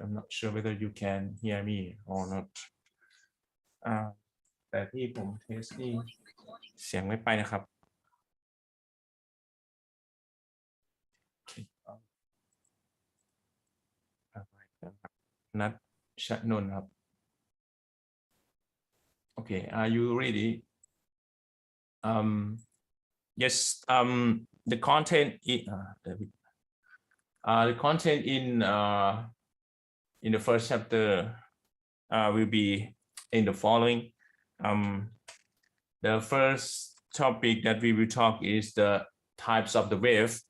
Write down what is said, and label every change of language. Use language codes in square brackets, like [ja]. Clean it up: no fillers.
[en] I'm not sure whether you can hear me or not. [th] แต่ที่ผมเทสนี่เสียงไม่ไปนะครับนัทชนนท์ครับ [en] Okay, are you ready? Yes, the content in the first chapter will be in the following. The first topic that we will talk is the types of the wave.